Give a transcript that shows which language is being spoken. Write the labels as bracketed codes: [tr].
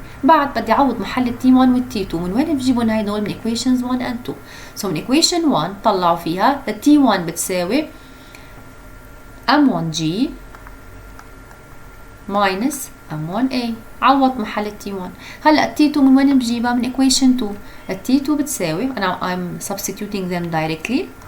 [ar] بعد بدي أعوض محل ال T1 وال T2 من وين بجيبون هيدول؟ من equations 1 and 2. So من equation 1 طلعوا فيها ال T1 بتساوي M1G minus M1A. عوض محل T1. هلا T2 من وين بجيبها؟ من equation 2. [en] T2 [ar] بتساوي أنا [en] I'm substituting them directly.